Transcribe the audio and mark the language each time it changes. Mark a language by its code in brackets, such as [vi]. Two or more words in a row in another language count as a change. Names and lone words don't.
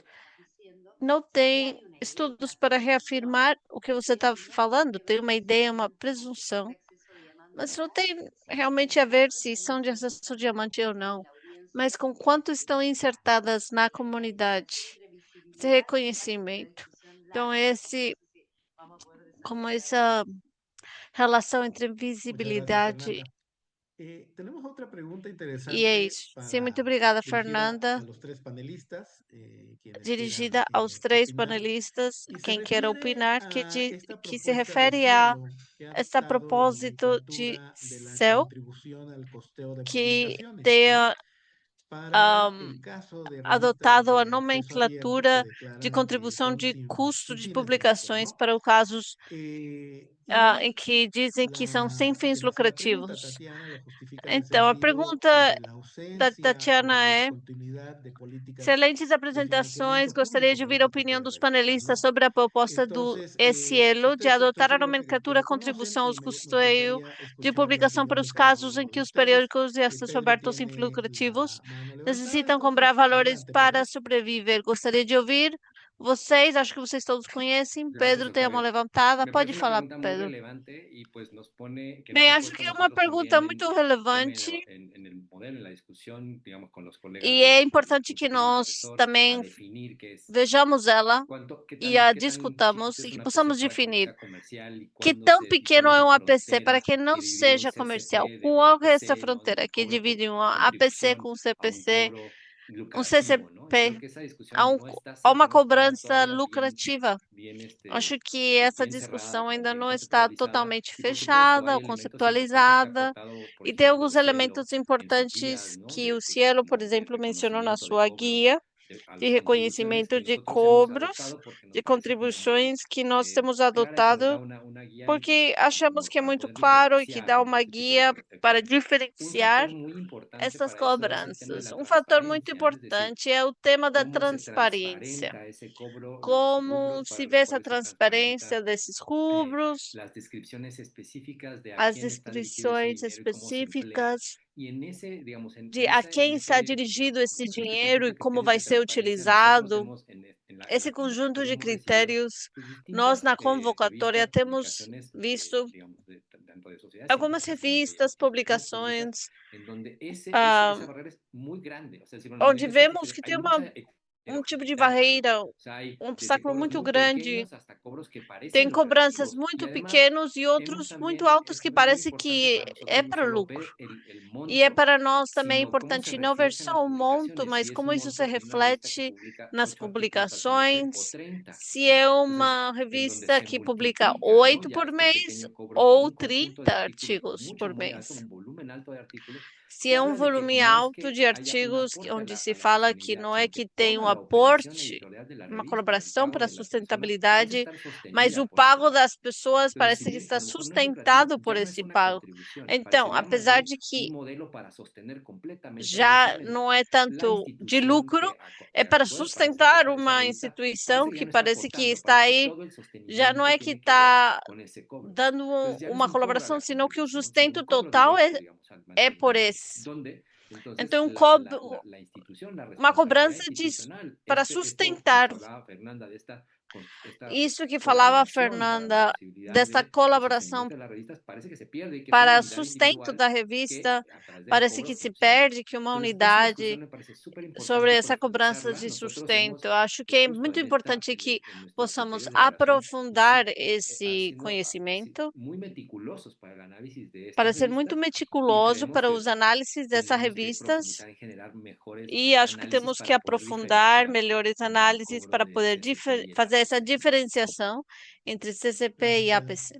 [pt] Não tem estudos para reafirmar o que você está falando, tem uma ideia, uma presunção, mas não tem realmente a ver se são de acesso diamante ou não, mas com quanto estão insertadas na comunidade, esse reconhecimento. Então, como essa relação entre [es] Muchas gracias, [pt] visibilidade [es] Fernanda. Tenemos otra pregunta [pt] e é interesante isso. Sim, muito [es] para [pt] obrigada, [es] dirigida [pt] Fernanda. [es] a los tres panelistas, quienes quieran [pt] Dirigida aos três [es] opinar, [pt] panelistas, [es] y se [pt] quem quer [es] refiere [pt] opinar, [es] a esta [pt] que se [es] propuesta de [pt] refere a [es] Cielo, que ha [pt] esse [es] adoptado la [pt] propósito de [es] nomenclatura de la [pt] céu, [es] contribución al costeo de [pt] que [es] publicaciones, ¿sí? [pt] tenha [es] Para el caso de revistas [pt] adotado a [es] de acceso abierto que [pt] nomenclatura de [es] declaran que [pt] contribuição [es] son [pt] de custo [es] sin [pt] de [es] fines de lucro, [pt] publicações [es] ¿no? [pt] para os casos em [es] Y [pt] que dizem que são sem fins [es] quien hace la pregunta, [pt] lucrativos. [es] Tatiana, lo justifica en el [pt] Então, a [es] sentido [pt] pergunta [es] de la [pt] da [es] ausencia o [pt] Tatiana é: [es] discontinuidad de políticas [pt] excelentes [es] de [pt] apresentações, [es] financiamiento [pt] gostaria [es] público [pt] de [es] para [pt] ouvir a [es] este tipo [pt] opinião [es] de [pt] dos [es] revistas, [pt] panelistas [es] ¿no? [pt] sobre a proposta do [es] Entonces, si [pt] E-Cielo de [es] ustedes estoy [pt] adotar a [es] seguro que [pt] nomenclatura [es] lo conocen, [pt] contribuição aos [es] me [pt] custeio [es] gustaría [pt] de [es] escuchar [pt] publicação para os [es] rápidamente cada [pt] casos em [es] uno de [pt] que os [es] ustedes. [pt] periódicos de acesso [es] Pedro [pt] aberto sem fins [es] tiene [pt] lucrativos [es] la mano levantada, [pt] necessitam comprar [es] entonces [pt] valores [es] adelante, [pt] para [es] Pedro. [pt] sobreviver. Gostaria de ouvir vocês, acho que vocês todos conhecem. [es] Gracias, [pt] Pedro tem a mão [es] Octavio. [pt] levantada, [es] Me [pt] pode [es] parece una [pt] falar, [es] pregunta muy [pt] Pedro. [es] relevante y pues nos pone, que nos [pt] Bem, [es] ha [pt] acho [es] puesto [pt] que [es] a [pt] é uma [es] nosotros [pt] pergunta [es] también [pt] muito [es] también [pt] relevante [es] en el modelo, en la discusión, digamos, con los colegas [pt] e é [es] del [pt] importante que [es] Instituto Clínico [pt] nós [es] Asesor a [pt] também [es] definir qué es, [pt] vejamos ela e a [es] qué tan [pt] discutamos [es] chiquito [pt] e [es] es [pt] que [es] un APC [pt] possamos [es] para que no [pt] definir [es] sea comercial [pt] que tão [es] y [pt] pequeno [es] cuándo [pt] é [es] esa [pt] um APC para [es] frontera [pt] que não [es] que dividiría un [pt] seja comercial. [es] CCP de un [pt] Qual é essa [es] APC, ¿no? [pt] fronteira [es] De [pt] que [es] cobro [pt] divide um [es] por [pt] APC [es] contribución [pt] com um [es] a un [pt] CPC, [es] cobro [pt] um [es] lucrativo, ¿no? Y [pt] CCP, [es] creo que esa [pt] a, [es] discusión no está, [pt] a uma [es] no está [pt] cobrança [es] todavía bien, [pt] lucrativa? [es] bien, [pt] Acho que essa [es] bien cerrada, [pt] discussão ainda [es] bien [pt] não está [es] conceptualizada. [pt] totalmente [es] Y por supuesto, [pt] fechada [es] hay [pt] ou [es] elementos importantes que ha [pt] conceptualizada, [es] aportado, por [pt] e tem [es] ejemplo, [pt] alguns [es] Cielo [pt] elementos [es] en sus guías, [pt] importantes [es] ¿no? [pt] que o Cielo, por [es] ¿no? [pt] exemplo, [es] De [pt] mencionou na [es] reconocimiento de [pt] sua [es] cobros [pt] guia [es] a [pt] de [es] las contribuciones [pt] reconhecimento [es] que [pt] de [es] nosotros hemos [pt] cobros, [es] adoptado porque nos [pt] de [es] parece como muy [pt] contribuições que nós temos [es] clara y que nos da [pt] adotado, [es] una guía [pt] porque achamos [es] como [pt] que é [es] para [pt] muito [es] poder [pt] claro e que [es] diferenciar, [pt] dá [es] ¿no? [pt] uma [es] Este tipo de [pt] guia para [es] cobros. Un [pt] diferenciar [es] factor muy importante [pt] essas [es] para eso es el tema de [pt] cobranças. [es] la [pt] Um fator muito [es] transparencia, ¿no? Es decir, [pt] importante é o tema da [es] cómo se [pt] transparência. [es] transparenta ese cobro, los [pt] Como [es] rubros [pt] se [es] para [pt] vê [es] los [pt] essa [es] cuales se transparenta, [pt] transparência desses rubros, [es] las descripciones específicas de a [pt] as [es] quién está dirigido esse [pt] descrições [es] dinero y cómo se emplea. [pt] específicas [es] Y en ese, digamos, [pt] de a quem [es] en [pt] está [es] ese, [pt] dirigido esse [es] este [pt] dinheiro e [es] conjunto de [pt] como [es] criterios [pt] vai [es] de [pt] ser [es] transparencia, nosotros [pt] utilizado. [es] hemos, en [pt] Esse [es] la [pt] conjunto [es] convocatoria [pt] de [es] hemos recibido [pt] critérios, [es] pues, [pt] nós [es] distintas [pt] na convocatória [es] revistas, [pt] temos [es] publicaciones, [pt] visto [es] digamos, tanto de sociedades [pt] algumas [es] científicas como de [pt] revistas, [es] instituciones públicas, [pt] publicações, [es] en donde [pt] ah, [es] esa barrera es muy grande. O sea, si [pt] onde [es] en estas [pt] vemos que [es] hay [pt] tem [es] mucha [pt] um tipo de [es] heterogeneidad. [pt] barreira, [es] O sea, hay [pt] um [es] desde [pt] obstáculo [es] cobros [pt] muito [es] muy [pt] grande. [es] pequeños hasta cobros que [pt] Tem [es] parecen [pt] cobranças [es] lucrativos. Y [pt] muito [es] además, [pt] pequenos e [es] hemos [pt] outros muito [es] también, [pt] altos [es] es [pt] que [es] muy [pt] parece [es] importante [pt] que [es] para nosotros [pt] é [es] no [pt] para [es] solo [pt] lucro. [es] ver el [pt] E é [es] monto, [pt] para nós também [es] sino cómo se [pt] importante não ver [es] refleja en las [pt] só o monto, [es] publicaciones. [pt] mas [es] Si es [pt] como [es] un [pt] isso se [es] monto en una revista que [pt] reflete [es] publica [pt] nas [es] 8 artículos al semestre o [pt] publicações, [es] 30. [pt] se é [es] Entonces, [pt] uma [es] en donde [pt] revista [es] se [pt] que publica [es] multiplica, ¿no? [pt] 8 [es] Ya [pt] por [es] este [pt] mês [es] pequeño cobro por [pt] ou [es] un conjunto de [pt] 30 [es] artículos [pt] artigos [es] mucho, [pt] por [es] muy alto, [pt] mês. [es] un volumen alto de artículos, [pt] Se [es] te [pt] é um [es] habla de que [pt] volume [es] no es [pt] alto [es] que [pt] de [es] haya un [pt] artigos [es] aporte [pt] onde [es] a [pt] se [es] la [pt] fala que [es] sostenibilidad, [pt] não é [es] sino [pt] que [es] que [pt] tem [es] toda [pt] um [es] la operación [pt] aporte, [es] editorial de la [pt] uma [es] revista, el [pt] colaboração [es] pago [pt] para a [es] de las personas, debe [pt] sustentabilidade, [es] estar [pt] mas [es] sostenida [pt] o [es] por ese [pt] pago [es] pago. [pt] das pessoas [es] Entonces, [pt] parece [es] si [pt] que [es] bien a [pt] está [es] lo mejor no es lucrativo, [pt] sustentado por [es] ya no es [pt] esse [es] una [pt] pago. [es] contribución, [pt] Então, [es] parecería más [pt] apesar [es] bien [pt] de [es] un [pt] que [es] modelo para sostener completamente [pt] já [es] precisamente [pt] não é [es] la [pt] tanto de [es] institución [pt] lucro, é [es] que [pt] para [es] actual, [pt] sustentar [es] esa [pt] uma [es] revista, [pt] instituição [es] parece que ya [pt] que [es] no está [pt] parece que [es] aportando, [pt] está [es] parece que [pt] aí, [es] todo el [pt] já não [es] sostenimiento [pt] é que [es] tiene que ver [pt] está [es] con ese cobro. [pt] dando [es] Entonces ya no es [pt] uma [es] un cobro a [pt] colaboração, [es] la [pt] senão que o [es] contribución, sino [pt] sustento [es] un cobro [pt] total [es] directo, digamos, al [pt] é por [es] mantenimiento, [pt] esse. [es] donde entonces [pt] Então, [es] la institución, la [pt] uma [es] responsabilidad [pt] cobrança [es] institucional, [pt] para [es] esto que nos [pt] sustentar. [es] hablaba Fernanda de esta [pt] Isso que falava a Fernanda, dessa colaboração para sustento da revista, parece que se perde que uma unidade sobre essa cobrança de sustento. Eu acho que é muito importante que possamos aprofundar esse conhecimento para ser muito meticuloso para os análises dessas revistas e acho que temos que aprofundar melhores análises para poder fazer essa diferenciação entre CCP e APC.